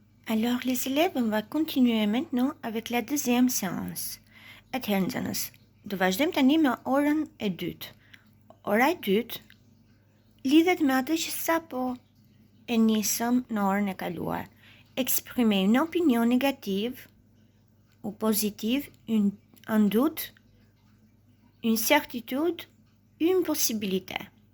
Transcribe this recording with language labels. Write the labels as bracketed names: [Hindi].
[French] Alors, les élèves, on va continuer maintenant avec la deuxième séance. [Albanian] Attentionës, do vazhdojmë tani me orën e dytë. Ora e dytë lidhet me atë që sapo e nisëm në orën e kaluar. [French] Exprimer une opinion négative ou positive, un doute, une certitude, une possibilité.